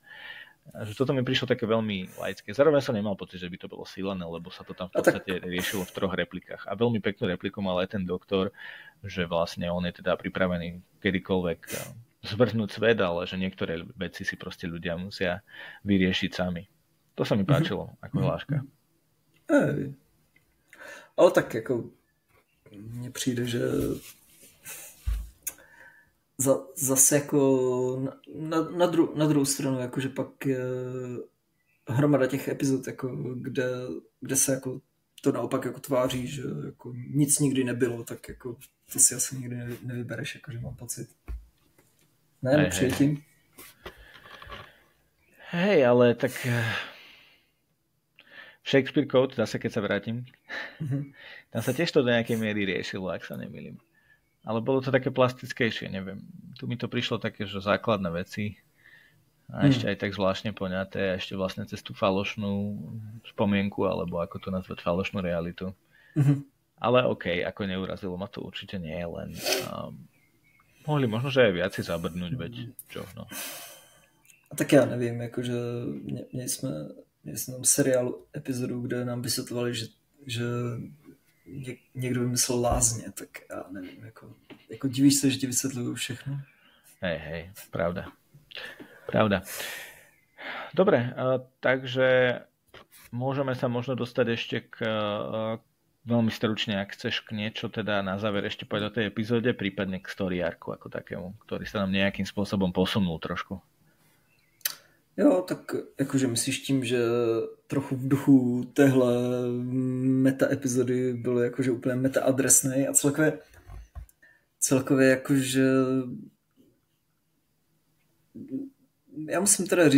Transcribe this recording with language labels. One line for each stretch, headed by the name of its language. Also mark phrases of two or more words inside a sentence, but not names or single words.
Slovak: A že toto mi prišlo také veľmi laické. Zároveň som nemal pocit, že by to bolo silené, lebo sa to tam v podstate riešilo v 3 replikách. A veľmi peknú repliku mal aj ten doktor, že vlastne on je teda pripravený kedykoľvek zvrhnúť svet, ale že niektoré veci si proste ľudia musia vyriešiť sami. To sa mi páčilo, ako hláška.
Czech: Ale tak jako mně přijde, že zase jako na druhou stranu, jakože pak je hromada těch epizod, jako kde se jako to naopak jako tváří, že jako nic nikdy nebylo, tak jako to si asi nikdy nevybereš, jakože mám pocit. Ne, přijetím.
Slovak: Hej, ale tak Shakespeare Code, zase keď sa vrátim, tam sa tiež to do nejakej miery riešilo, ak sa nemýlim. Ale bolo to také plastickejšie, neviem. Tu mi to prišlo také, že základné veci a ešte aj tak zvláštne poňaté a ešte vlastne cez tú falošnú spomienku, alebo ako to nazvať, falošnú realitu. Ale okej, ako neurazilo ma to určite nie, len mohli možno, že aj viac si zabrdnúť, veď čo, no.
Czech: A tak já nevím, jakože měli jsme tam seriálu epizodu, kde nám vysvětlovali, že někdo vymyslel lázně, tak já nevím, jako divíš se, že ti vysvětlují všechno?
Slovak: Hej, pravda. Dobre, takže môžeme sa možno dostať ešte k veľmi stručne, ak chceš k niečo teda na záver ešte povedať o tej epizóde, prípadne k
English: story arcu
Slovak: ako takému, ktorý sa nám nejakým spôsobom posunul trošku.
Czech: Jo, tak jakože myslíš tím, že trochu v duchu téhle meta epizody bylo jakože úplně meta adresnej a celkově jakože já musím teda říct,